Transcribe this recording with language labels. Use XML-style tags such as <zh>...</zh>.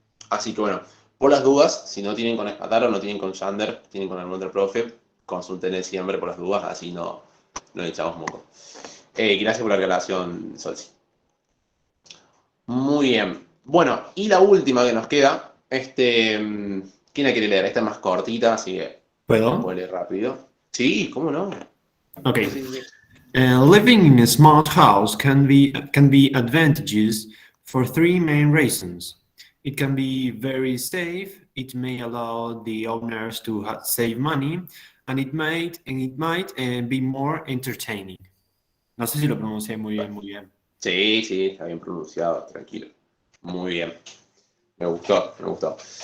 <es>Así que bueno, por las dudas, si no tienen con Spataro, no tienen con Shander, tienen con algún otro profe, consulten siempre por las dudas, así no le echamos moco. Gracias por la aclaración, Solsi. Muy bien. Bueno, y la última que nos queda, ¿quién la quiere leer? Esta es más cortita, así que ¿Puedo? puedo leer rápido. Sí, ¿cómo no? Ok. Sí.</es> <en>Living in a smart house can be advantageous for three main reasons. It can be very safe. It may allow the owners to save money, and it might be more entertaining.</en> <es>No sé si lo pronuncié muy bien, muy bien. Sí, sí, está bien pronunciado, tranquilo. Muy bien. Me gustó, me gustó.</es>